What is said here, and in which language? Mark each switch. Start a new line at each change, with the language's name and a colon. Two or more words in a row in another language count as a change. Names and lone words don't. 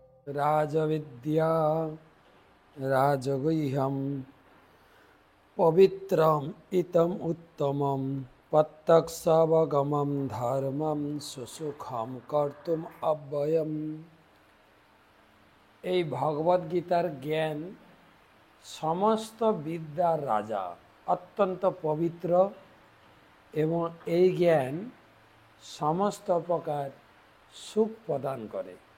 Sanskrit: राजविद्या राजगुह्यं पवित्रम इतम उत्तमम प्रत्यक्षावगमं धर्मं सुसुखम कर्तुम अव्ययम।
Bangla: এই ভগবদ গীতার জ্ঞান সমস্ত বিদ্যার রাজা, অত্যন্ত পবিত্র, এবং এই জ্ঞান সমস্ত প্রকার সুখ প্রদান করে।